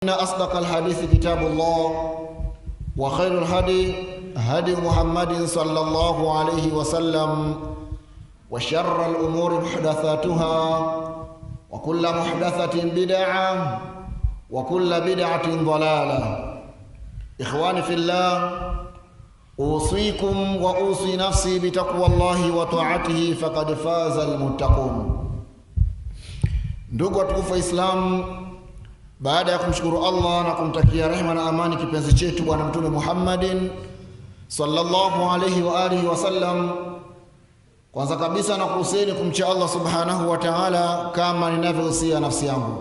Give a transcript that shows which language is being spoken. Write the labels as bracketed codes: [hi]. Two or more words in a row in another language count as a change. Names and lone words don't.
[ar] إن أصدق الحديث كتاب الله وخير الهدي هدي محمد صلى الله عليه وسلم وشر الأمور محدثاتها وكل محدثة بدعة وكل بدعة ضلالة. إخواني في الله، أوصيكم وأوصي نفسي بتقوى الله وطاعته فقد فاز المتقون. [sw] Ndugu watukufu wa Islam, baada ya kumshukuru Allah na kumtakia rehema na amani kipenzi chetu bwana mtume Muhammadin [ar] صلى الله عليه وعلى آله وسلم, [sw] kwanza kabisa na kuhusieni kumcha Allah [ar] سبحانه وتعالى [sw] kama ninavyohusia nafsi yangu.